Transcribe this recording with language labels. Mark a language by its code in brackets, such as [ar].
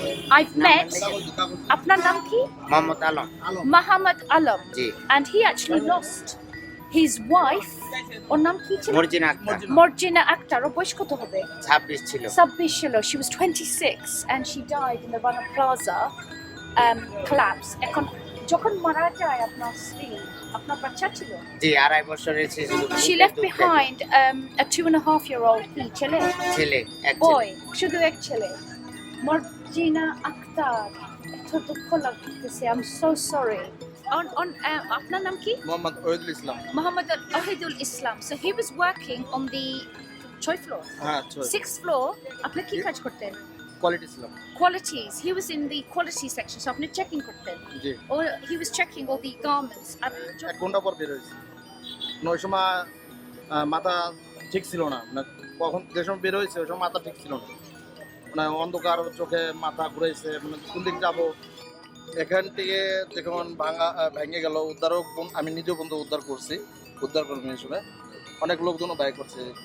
[en] I've met [bn] Apnar naam ki? Muhammad Alam. [en] And he actually lost his wife. [bn] ওর নাম কি ছিল? Morjina Akhtar. ওর বয়স কত হবে? 26 ছিল. [en] She was 26 and she died in the Rana Plaza collapse. [bn] এখন যখন মারা যায় আপনার স্ত্রী, আপনার বাচ্চা ছিল? জি, 2.5 বছরের ছিল। [en] She left behind a 2.5-year-old ছেলে? [bn] ছেলে, এক boy, শুধু এক ছেলে। Morjina Akhtar. এত দুঃখ লাগতেছে। [en] I'm so sorry. [bn] আপনার নাম কি? মোহাম্মদ ওহিদুল ইসলাম। [en] Muhammad Ohidul Islam. So he was working on the 6th floor. 6th floor. [bn] আপনি কি কাজ করতেন? কোয়ালিটি ছিলাম। [en] Qualities. He was in the quality section. So [bn] আপনি checking করতেন? জি। [en] Or he was checking all the garments. [bn] এক ঘন্টা পর বের হয়েছে। ওই সময় মাথা ঠিক ছিল না। মানে কখন যে সময় বের হয়েছে ওই সময় মাথা ঠিক ছিল না। মানে অন্ধকার চোখে মাথা ঘুরেছে, মানে কোন দিক যাবো। এখান থেকে যখন ভেঙে গেল, উদ্ধারক আমি নিজেও বন্ধু উদ্ধার করছি, উদ্ধার কর্মী হিসেবে অনেক লোকজনও ব্যয় করছে।